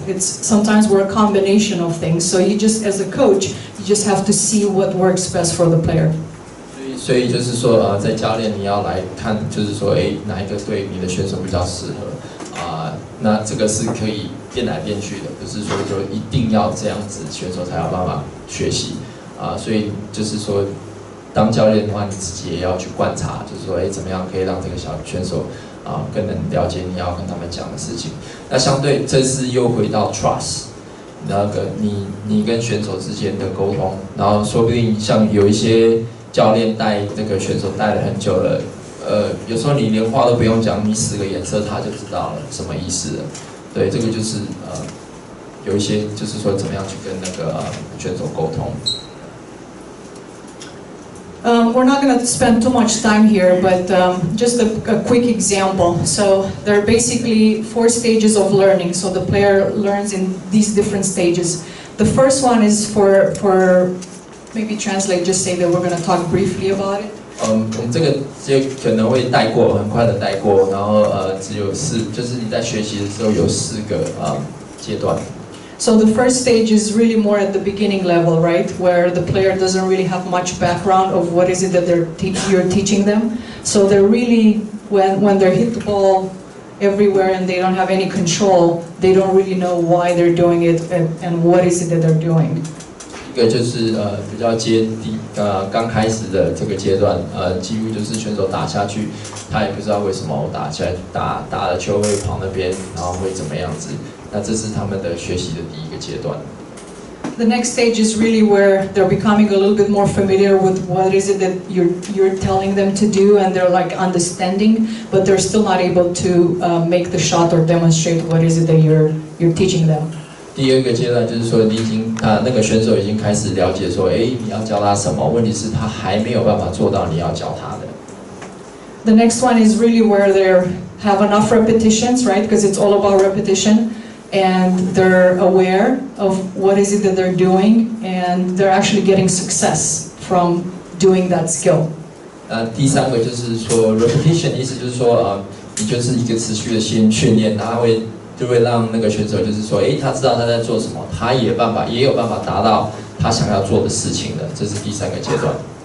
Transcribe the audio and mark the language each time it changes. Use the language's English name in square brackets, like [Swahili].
[English] It's sometimes we're a combination of things. So you just, as a coach, you just have to see what works best for the player. [Chinese] 所以就是说，在教练你要来看，就是说，哪一个对你的选手比较适合那这个是可以变来变去的，不是说就一定要这样子，选手才有办法学习所以就是说，当教练的话，你自己也要去观察，就是说，怎么样可以让这个小选手更能了解你要跟他们讲的事情。那相对，这次又回到 trust， 那个你跟选手之间的沟通，然后说不定像有一些教练带这个选手带了很久了。有时候你连话都不用讲，你使个眼色他就知道了什么意思了。对，这个就是有一些就是说怎么样去跟那个选手沟通。 [English] We're not going to spend too much time here, but just a quick example. So there are basically 4 stages of learning. So the player learns in these different stages. The first one is for maybe translate, just say that we're going to talk briefly about it. [Chinese] 我们这个就可能会带过，很快的带过，然后只有就是你在学习的时候有4个阶段。 [English] So the first stage is really more at the beginning level, right, where the player doesn't really have much background of what is it that you're teaching them. So they're really when they hit the ball everywhere and they don't have any control, they don't really know why they're doing it and what is it that they're doing. [Chinese] 一个就是比较刚开始的这个阶段，几乎就是选手打下去，他也不知道为什么我打下来打了球会跑那边，然后会怎么样子。那这是他们的学习的第一个阶段。 [English] The next stage is really where they're becoming a little bit more familiar with what is it that you're telling them to do, and they're like understanding, but they're still not able to make the shot or demonstrate what is it that you're teaching them. [Chinese] 第二个阶段就是说，你已经那个选手已经开始了解说，你要教他什么？问题是他还没有办法做到你要教他的。 [English] The next one is really where they have enough repetitions, right? Because it's all about repetition, and they're aware of what is it that they're doing, and they're actually getting success from doing that skill. [Chinese] 第三个就是说 repetition， 意思就是说，你就是一个持续的训练，他就会让那个选手就是说，他知道他在做什么，他也有办法达到他想要做的事情的，这是第三个阶段。